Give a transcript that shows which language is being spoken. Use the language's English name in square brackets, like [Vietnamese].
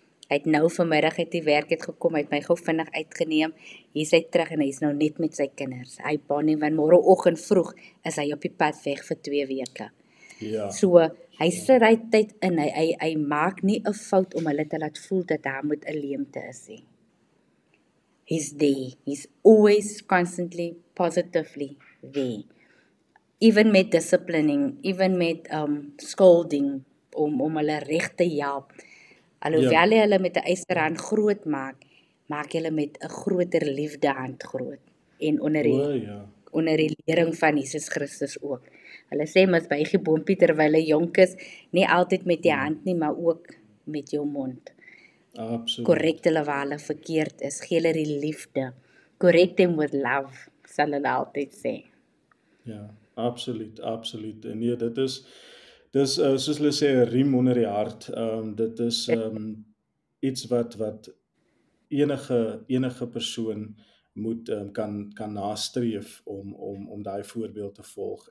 [Afrikaans] Hy het nou vanmiddag uit die werk het gekom, hy het my gou vinnig uitgeneem. Hier is hy terug en hy is nou net met sy kinders. Hy baan want môreoggend vroeg is hy op die pad weg vir 2 weke. Ja. So hy sit hy tyd in, hy maak nie 'n fout om hulle te laat voel dat daar moet 'n leemte is nie. [English] He's there. He's always constantly positively there. [Afrikaans] Even met disciplining, even met scolding om hulle reg te help. Alhoewel jy hulle met 'n ysterhand groot maak jy hulle met 'n groter liefdehand groot en onder die lering van Jesus Christus ook. Hulle sê mos buig die boompie terwyl hy jonk is, nie altyd met die hand nie, maar ook met jou mond. Absoluut. Korrek hulle waar hulle verkeerd is, gee hulle die liefde. [English] Correct them with love, [Afrikaans] sal hulle altyd sê. Ja, absoluut. En nee, dit is soos hulle sê 'n riem onder die hart. Dit is iets wat enige persoon moet kan nastreef om daai voorbeeld te volg.